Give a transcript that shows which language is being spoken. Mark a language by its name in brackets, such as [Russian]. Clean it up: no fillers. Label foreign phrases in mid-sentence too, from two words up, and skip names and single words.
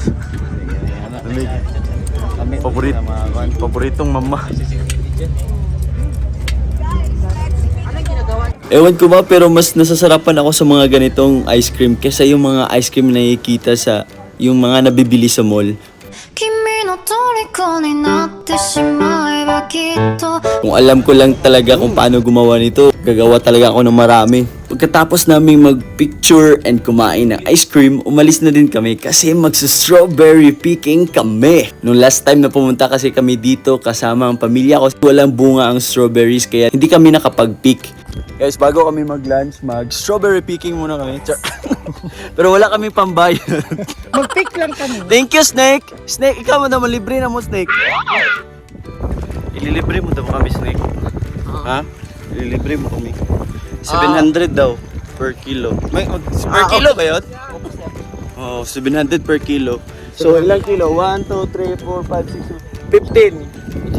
[Filipino] Paboritong mama. Ewan ko ba, pero mas nasasarapan ako sa mga ganitong ice cream kaysa yung mga ice cream na nakikita sa yung mga nabibili sa mall. [Japanese] 君の虜になってしまえばきっと [Filipino] Kung alam ko lang talaga kung paano gumawa nito, gagawa talaga ako ng marami. Pagkatapos naming magpicture and kumain ng ice cream, umalis na din kami kasi magsa- [English] strawberry picking [Filipino] kami. Nung [English] last time [Filipino] na pumunta kasi kami dito kasama ang pamilya ko, walang bunga ang strawberries kaya hindi kami nakapag-pick. Guys, bago kami mag-lunch, mag- [English] strawberry picking [Filipino] muna kami. Pero wala kami pambayad. Mag-pick lang kami. [English] Thank you, Snake! [Filipino] Snake, ikaw mo naman, libre na mo, Snake. Ililibre mo daw kami, Snake. Ha? Ililibre mo kami. 700 daw [English] per kilo. Per kilo [Filipino] ba yun? Oh, 700 [English] per kilo. [Filipino] So, ilang kilo? 1, 2, 3, 4, 5, 6, 15.